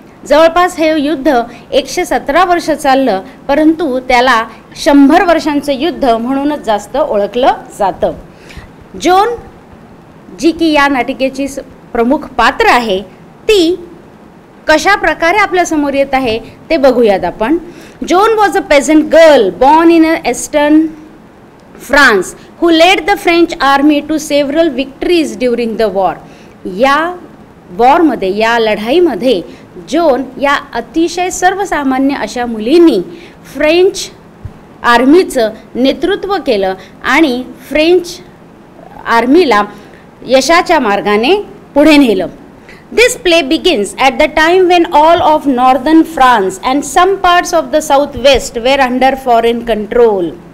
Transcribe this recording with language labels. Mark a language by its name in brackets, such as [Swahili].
[Marathi] जवळपास हे युद्ध 117 वर्ष चाललं, परंतु त्याला 100 वर्षांचं युद्ध म्हणूनच जास्त ओळखलं जातं. जोन, जी की या नाटिकेची प्रमुख पात्र आहे, ती कशा प्रकारे आपल्या समोर येत आहे ते बघूयात आपण. [English] Joan was a peasant girl born in eastern France who led the French army to several victories during the war. [Marathi] या वॉरमध्ये, या लढाईमध्ये जोन या अतिशय सर्वसामान्य अशा मुलींनी फ्रेंच आर्मीचं नेतृत्व केलं आणि फ्रेंच आर्मीला यशाच्या मार्गाने पुढे नेलं. [English] This play begins at the time when all of northern France and some parts of the southwest were under foreign control.